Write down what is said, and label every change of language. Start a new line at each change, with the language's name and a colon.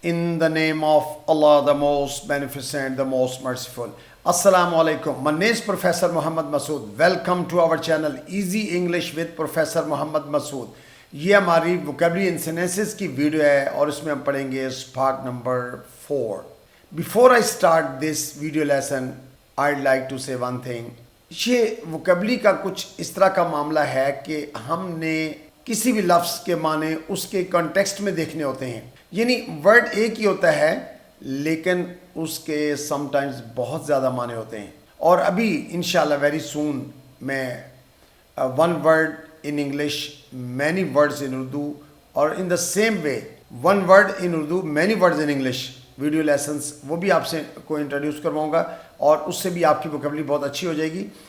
English: In the name of Allah, the most beneficent, the most merciful. Assalamu alaikum. My name is Professor Muhammad Masood. Welcome to our channel Easy English with Professor Muhammad Masood.
Urdu: یہ ہماری vocabulary and sentences کی video ہے اور اس میں ہم پڑھیں گے part number 4.
English: Before I start this video lesson, I'd like to say one thing.
Urdu: یہ ووکیبلری کا کچھ اس طرح کا معاملہ ہے کہ ہم نے کسی بھی لفظ کے معنی اس کے کانٹیکسٹ میں دیکھنے ہوتے ہیں. یعنی ورڈ ایک ہی ہوتا ہے لیکن اس کے سم ٹائمز بہت زیادہ معنی ہوتے ہیں. اور ابھی انشاءاللہ ویری سون میں one word
English: in English, many words in Urdu,
Urdu: اور
English: in the same way one word in Urdu, many words in English
Urdu: video lessons وہ بھی آپ سے کو انٹروڈیوس کرواؤں گا اور اس سے بھی آپ کی ووکیبلری بہت اچھی ہو جائے گی.